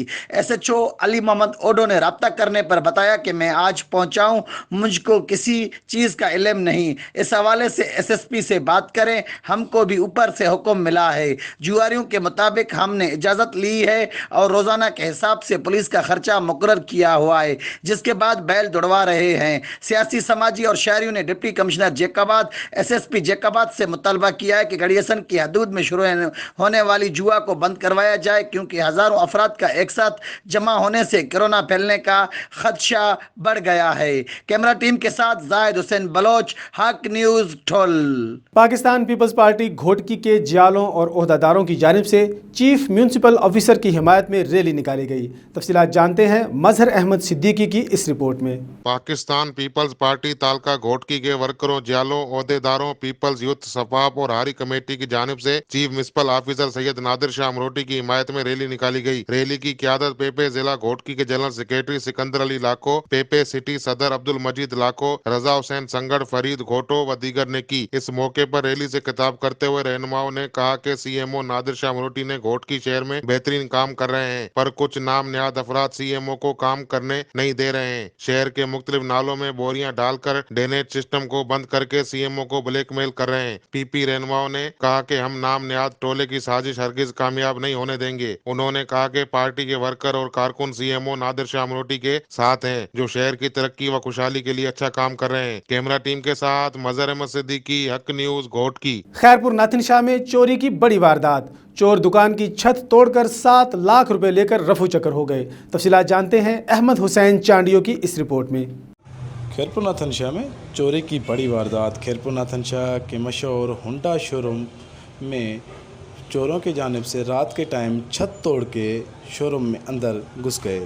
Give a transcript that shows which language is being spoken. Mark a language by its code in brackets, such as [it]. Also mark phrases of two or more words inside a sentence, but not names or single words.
[ur] ایس ایچ او علی محمد اوڈو نے رابطہ کرنے پر بتایا کہ میں آج پہنچا ہوں، مجھ کو کسی چیز کا علم نہیں، اس حوالے سے ایس ایس پی سے بات کریں، ہم کو بھی اوپر سے حکم ملا ہے. جواریوں کے مطابق ہم نے اجازت لی ہے اور روزانہ کے حساب سے پولیس کا خرچہ مقرر کیا ہوا ہے، جس کے بعد بیل دوڑوا رہے ہیں. سیاسی، سماجی اور شہریوں نے [en] deputy commissioner [ur] جیکب آباد، ایس ایس پی جیکب آباد سے مطالبہ کیا ہے کہ گڑھیاسن کی حدود میں شروع ہونے والی جوا کو بند کروایا جائے، کیونکہ ہزاروں افراد کا ایک ساتھ جمع ہونے سے کورونا پھیلنے کا خدشہ بڑھ گیا ہے. [en] camera team [ur] کے ساتھ زاہد حسین بلوچ، حق نیوز ٹھل. پاکستان پیپلز پارٹی گھوٹکی کے جیالوں اور عہدیداروں کی جانب سے [en] chief municipal officer [ur] کی حمایت میں ریلی نکالی گئی. تفصیلات جانتے ہیں مظہر احمد صدیقی کی اس رپورٹ میں. پاکستان پیپلز پارٹی تعلقہ گھوٹکی کے ورکروں، جیالوں، عہدیداروں، پیپلز یوتھ سفاپ اور ہاری کمیٹی کی جانب سے [en] chief municipal officer [ur] سید نادر شاہ امروٹی کی حمایت میں ریلی نکالی گئی. ریلی کی قیادت پی پی ضلع گھوٹکی کے [en] general secretary [ur] سکندر علی لاکھو، پی پی سٹی صدر عبدالمجید لاکھو، رضا حسین سنگڑ، فرید گھوٹو و دیگر نے کی. اس موقع پر ریلی سے خطاب کرتے ہوئے رہنماؤں نے کہا کہ سی ایم او نادر شاہ امروٹی نے گھوٹکی شہر میں بہترین کام کر رہے ہیں، پر کچھ نام نہاد افراد سی ایم او کو کام کرنے نہیں دے رہے ہیں. شہر کے مختلف نالوں میں بوریاں ڈال کر [en] drainage system [ur] کو بند کر کے سی ایم او کو بلیک میل کر رہے ہیں. پی پی رہنماؤں نے کہا کہ ہم نام نہاد ٹولے کی سازش ہرگز کامیاب نہیں ہونے دیں گے. انہوں نے کہا کہ پارٹی کے ورکر اور کارکن سی ایم او نادر شاہ امروٹی کے ساتھ ہیں، جو شہر کی ترقی و خوشحالی کے لیے اچھا کام کر رہے ہیں. [en] camera team [ur] کے ساتھ مظہر احمد صدیقی، حق نیوز گھوٹکی. خیرپور ناتھن شاہ میں چوری کی بڑی واردات، چور دکان کی چھت توڑ کر 7 لاکھ روپے لے کر رفو چکر ہو گئے. تفصیلات جانتے ہیں احمد حسین چانڈیو کی اس رپورٹ میں. خیرپور ناتھن شاہ میں چوری کی بڑی واردات. خیرپور ناتھن شاہ کے مشہور ہونڈا شوروم میں چوروں کی جانب سے رات کے ٹائم چھت توڑ کے شوروم میں اندر گھس گئے.